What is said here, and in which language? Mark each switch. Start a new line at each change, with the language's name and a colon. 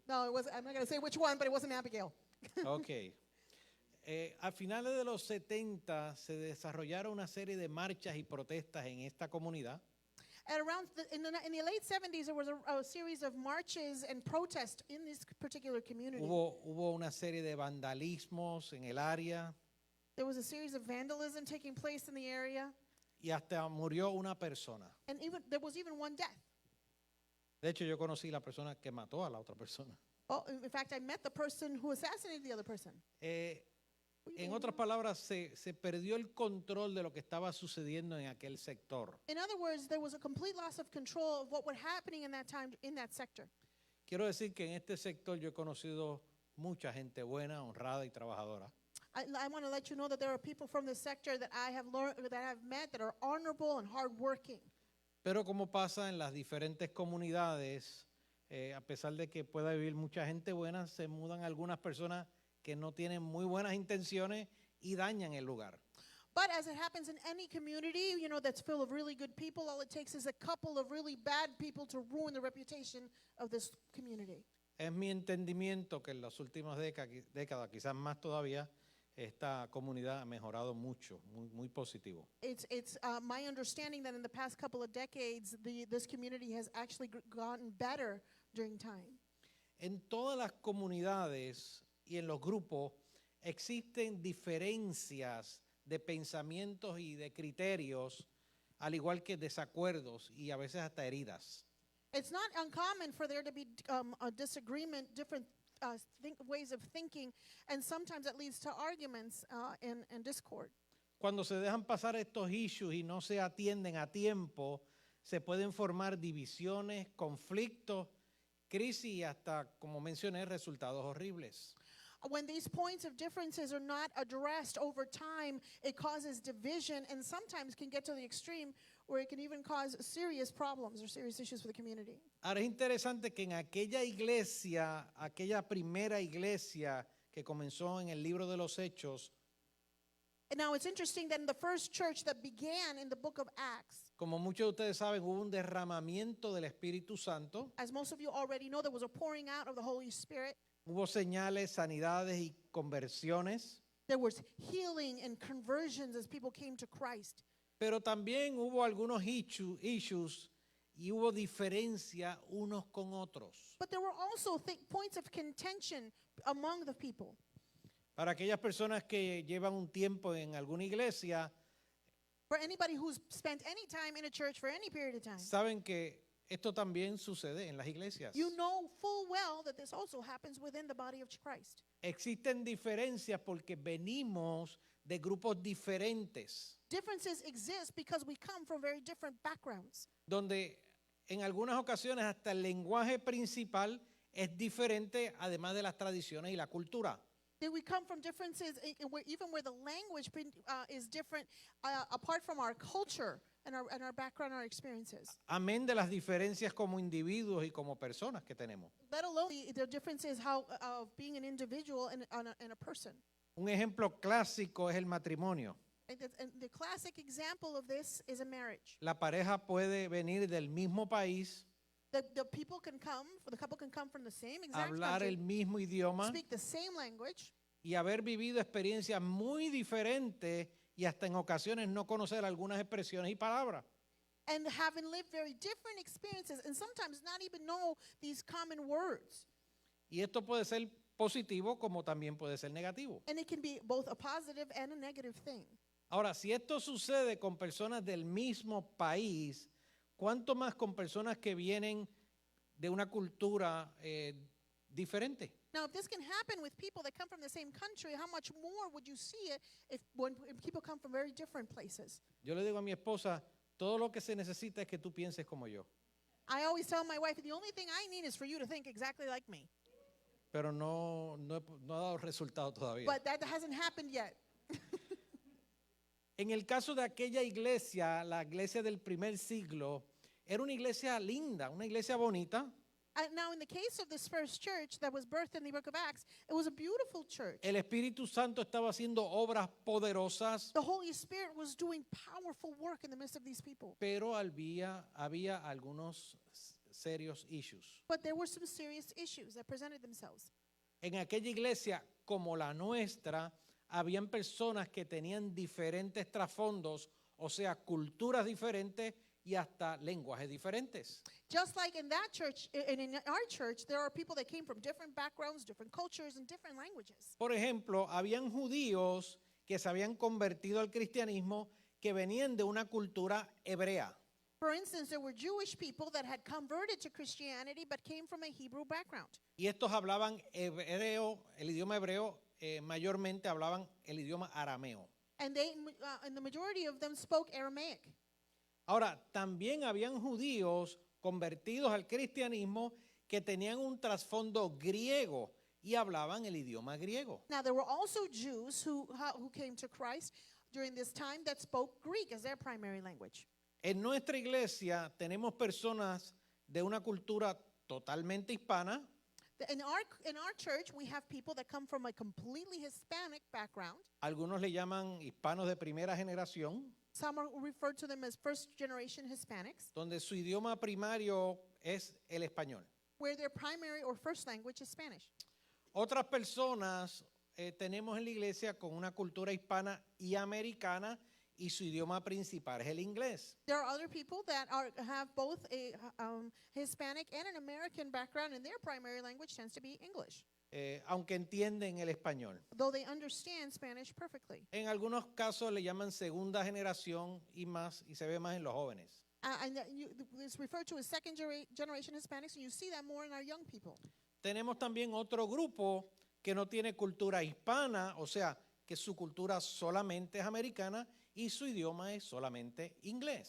English: No, I'm not going to say which one, but it wasn't Abigail. Ok.
Spanish: A finales de los 70 se desarrollaron una serie de marchas y protestas en esta comunidad.
English: At around in the late 70s, there was a series of marches and protests in this particular community.
Spanish: Hubo una serie de vandalismos en el área
English: There was a series of vandalism taking place in the area,
Spanish: y hasta murió una persona.
English: and there was even one death.
Spanish: De hecho, yo conocí la persona que mató a la otra persona.
English: Oh, in fact, I met the person who assassinated the other person.
Spanish: En otras palabras, se perdió el control de lo que estaba sucediendo en aquel sector.
English: In other words, there was a complete loss of control of what was happening in that time in that sector.
Spanish: Quiero decir que en este sector yo he conocido mucha gente buena, honrada y trabajadora.
English: I want to let you know that there are people from this sector that I have learned, that I have met, that are honorable and hardworking.
Spanish: Pero como pasa en las diferentes comunidades, a pesar de que pueda vivir mucha gente buena, se mudan algunas personas que no tienen muy buenas intenciones y dañan el lugar.
English: But as it happens in any community, you know, that's full of really good people, all it takes is a couple of really bad people to ruin the reputation of this community.
Spanish: Es mi entendimiento que en las últimas décadas, quizás más todavía, esta comunidad ha mejorado mucho, muy positivo.
English: It's my understanding that in the past couple of decades, this community has actually gotten better during time.
Spanish: En todas las comunidades y en los grupos existen diferencias de pensamientos y de criterios, al igual que desacuerdos y a veces hasta heridas.
English: It's not uncommon for there to be a disagreement, different ways of thinking, and sometimes it leads to arguments and discord.
Spanish: Cuando se dejan pasar estos issues y no se atienden a tiempo, se pueden formar divisiones, conflictos, crisis y hasta, como mencioné, resultados horribles.
English: When these points of differences are not addressed over time, it causes division and sometimes can get to the extreme where it can even cause serious problems or serious issues for the community.
Spanish: Ahora es interesante que en aquella iglesia, aquella primera iglesia que comenzó en el libro de los Hechos,
English: And now it's interesting that in the first church that began in the book of Acts,
Spanish: como muchos de ustedes saben, hubo un derramamiento del Espíritu Santo,
English: as most of you already know, there was a pouring out of the Holy Spirit.
Spanish: hubo señales, sanidades y conversiones,
English: There was healing and conversions as people came to Christ.
Spanish: pero también hubo algunos issues y hubo diferencia unos con otros.
English: But there were also points of contention among the people.
Spanish: Para aquellas personas que llevan un tiempo en alguna iglesia,
English: For anybody who's spent any time in a church for any period of time,
Spanish: saben que esto también sucede en las iglesias.
English: you know full well that this also happens within the body of Christ.
Spanish: Existen diferencias porque venimos de grupos diferentes,
English: Differences exist because we come from very different backgrounds.
Spanish: donde en algunas ocasiones hasta el lenguaje principal es diferente, además de las tradiciones y la cultura.
English: That we come from differences, even where the language is different, apart from our culture and our background, our experiences.
Spanish: Amén de las diferencias como individuos y como personas que tenemos.
English: Let alone the differences of being an individual and a person.
Spanish: Un ejemplo clásico es el matrimonio.
English: And the classic example of this is a marriage.
Spanish: La pareja puede venir del mismo país,
English: The couple can come from the same exact
Spanish: hablar el mismo idioma
English: speak the same language,
Spanish: y haber vivido experiencias muy diferentes y hasta en ocasiones no conocer algunas expresiones y palabras.
English: and having lived very different experiences, and sometimes not even know these common words.
Spanish: Y esto puede ser positivo como también puede ser negativo.
English: And it can be both a positive and a negative thing.
Spanish: Ahora, si esto sucede con personas del mismo país, ¿cuánto más con personas que vienen de una cultura diferente?
English: Now, if this can happen with people that come from the same country, how much more would you see it when people come from very different places?
Spanish: Yo le digo a mi esposa, todo lo que se necesita es que tú pienses como yo,
English: I always tell my wife, the only thing I need is for you to think exactly like me.
Spanish: pero no ha dado resultado todavía.
English: But that hasn't happened yet.
Spanish: En el caso de aquella iglesia, la iglesia del primer siglo, era una iglesia linda, una iglesia bonita.
English: Now, in the case of this first church that was birthed in the book of Acts, it was a beautiful church.
Spanish: El Espíritu Santo estaba haciendo obras poderosas,
English: The Holy Spirit was doing powerful work in the midst of these people.
Spanish: pero había algunos serios issues.
English: But there were some serious issues that presented themselves.
Spanish: En aquella iglesia, como la nuestra, habían personas que tenían diferentes trasfondos, o sea, culturas diferentes y hasta lenguajes diferentes.
English: Just like in that church, and in our church, there are people that came from different backgrounds, different cultures, and different languages.
Spanish: Por ejemplo, habían judíos que se habían convertido al cristianismo que venían de una cultura hebrea.
English: For instance, there were Jewish people that had converted to Christianity but came from a Hebrew background.
Spanish: Y estos hablaban hebreo, el idioma hebreo mayormente hablaban el idioma arameo.
English: And and the majority of them spoke Aramaic.
Spanish: Ahora, también habían judíos convertidos al cristianismo que tenían un trasfondo griego y hablaban el idioma griego.
English: Now, there were also Jews who came to Christ during this time that spoke Greek as their primary language.
Spanish: En nuestra iglesia tenemos personas de una cultura totalmente hispana,
English: In our church, we have people that come from a completely Hispanic background.
Spanish: algunos le llaman hispanos de primera generación,
English: Some are referred to them as first generation Hispanics,
Spanish: donde su idioma primario es el español.
English: where their primary or first language is Spanish.
Spanish: Otras personas tenemos en la iglesia con una cultura hispana y americana y su idioma principal es el inglés.
English: There are other people that have both a Hispanic and an American background, and their primary language tends to be English,
Spanish: Aunque entienden el español.
English: though they understand Spanish perfectly.
Spanish: En algunos casos le llaman segunda generación y más, y se ve más en los jóvenes.
English: It's referred to as second generation Hispanics, and you see that more in our young people.
Spanish: Tenemos también otro grupo que no tiene cultura hispana, o sea, que su cultura solamente es americana y su idioma es solamente inglés.